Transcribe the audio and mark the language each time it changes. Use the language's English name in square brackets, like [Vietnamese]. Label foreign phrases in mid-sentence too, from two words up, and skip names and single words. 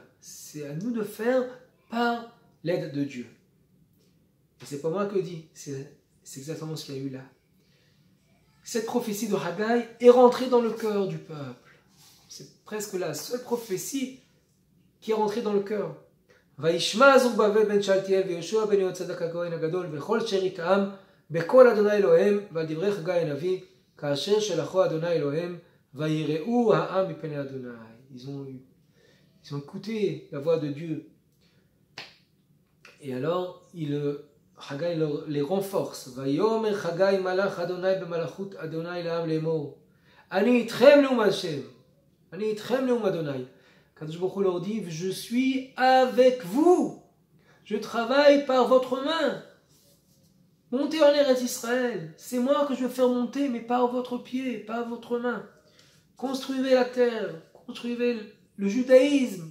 [French] C'est à nous de faire par l'aide de Dieu. Et c'est pas moi qui le dis, c'est exactement ce qu'il y a eu là. Cette prophétie de Haggai est rentrée dans le cœur du peuple. C'est presque la seule prophétie qui est rentrée dans le cœur. [Hebrew] וישמע זרובבל בן שאלתיאל ויהושע בן יהוצדק הכהן הגדול וכל שרית העם בקול אדוני אלוהיהם ועל דברי חגי הנביא כאשר שלחו אדוני אלוהיהם ויראו העם מפני אדוני. [French] Ils ont écouté la voix de Dieu. Et alors, Haggai les renforce. [Hebrew] ויאמר חגי מלאך אדוני במלאכות אדוני לעם לאמור. אני איתכם נאום השם. אני איתכם נאום אדוני. קדוש ברוך הוא [French] leur dit, je suis avec vous. Je travaille par votre main. Montez en Eretz Israël. C'est moi que je vais faire monter, mais pas à votre pied, pas à votre main. Construisez la terre, construisez le judaïsme.